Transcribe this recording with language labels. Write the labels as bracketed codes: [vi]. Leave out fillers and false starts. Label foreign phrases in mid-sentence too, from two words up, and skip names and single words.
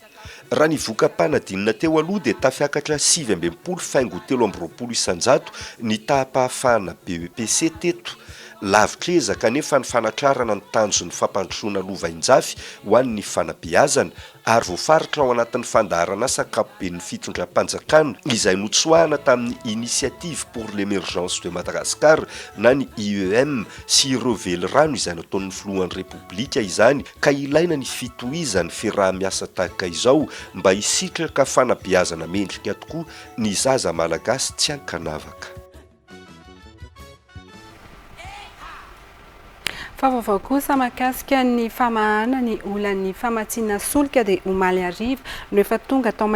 [mg] Raha ny voka-panadinina teo aloha dia tafiakatra 720 faingo 320 isan-jato ny tahapahafahana BEPC teto. lavitra ezaka nefa ny fanatrarana ny tanjon'ny fampandrosoana lovainjafy ho an'ny fanabeazana ary voafaritra ao anatin'ny fandaharana sakapoben'ny fitondram-panjakana izay notsoahana tamin'ny [fr] initiative pour l'émergence de Madagascar [mg] na ny IEM sy ireo velirano izay nataon'ny filohan'ny repoblika izany ka ilaina ny fitohizany fiaraha-miasa tahaka izao mba hisitraka fanabeazana mendrika tokoa ny zaza malagasy tsy ankanavaka. Fa vaovao kosa mahakasika ny famahana ny olan'ny famatsiana solika dia omaly ariva no efa tonga tao